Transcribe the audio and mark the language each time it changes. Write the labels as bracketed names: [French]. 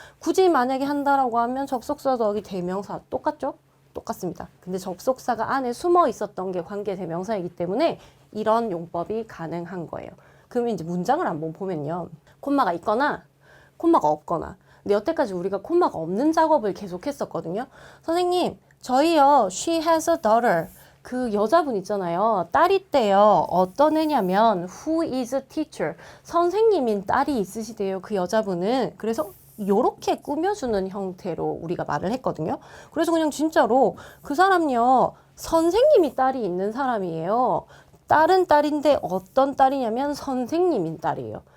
[Korean] 굳이 만약에 한다라고 하면 접속사 더하기 대명사 똑같죠? 똑같습니다. 근데 접속사가 안에 숨어 있었던 게 관계 대명사이기 때문에 이런 용법이 가능한 거예요. 그러면 이제 문장을 한번 보면요. 콤마가 있거나 콤마가 없거나. 근데 여태까지 우리가 콤마가 없는 작업을 계속 했었거든요. 선생님, 저희요, [English] she has a daughter. [Korean] 그 여자분 있잖아요. 딸이 있대요. 어떤 애냐면 [English] who is a teacher. [Korean] 선생님인 딸이 있으시대요. 그 여자분은. 그래서 요렇게 꾸며주는 형태로 우리가 말을 했거든요. 그래서 그냥 진짜로 그 사람요. 선생님이 딸이 있는 사람이에요. 딸은 딸인데 어떤 딸이냐면 선생님인 딸이에요.